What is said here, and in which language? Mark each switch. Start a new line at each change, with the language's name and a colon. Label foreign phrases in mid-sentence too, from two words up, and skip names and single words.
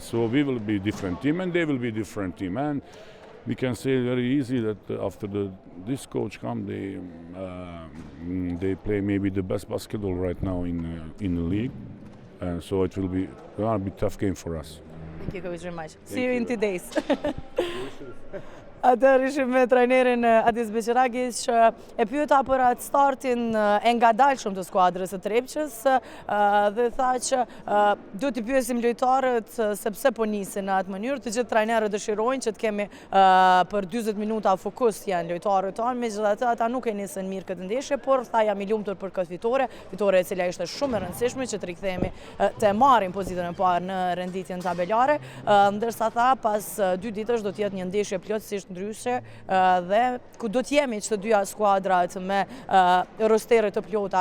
English: So we will be different team, and they will be different team. And we can say very easy that after this coach come, they play maybe the best basketball right now in the league, and so it will be a tough game for us. Thank you, Coach, very much. See you in 2 days.
Albanian: Atëherë ishim me trajnerin Adis Beqiragic që e pyeta për atë startin e ngadalshëm të skuadrës së Trepçës dhe tha që duhet t'i pyesim lojtarët sepse po nisin në atë mënyrë. Të gjithë trajnerët dëshirojnë që të kemi për 40 minuta fokus janë lojtarët tonë, megjithatë ata nuk e nisën mirë këtë ndeshje, por tha jam I lumtur për këtë fitore e cila ishte shumë e rëndësishme që të rikthehemi të marrim pozitën e parë në renditjen tabelare, ndërsa tha pas 2 ditësh do të jetë një ndeshje plotësisht ndryshe dhe ku do të jemi që të dyja skuadrat me rostere të plota.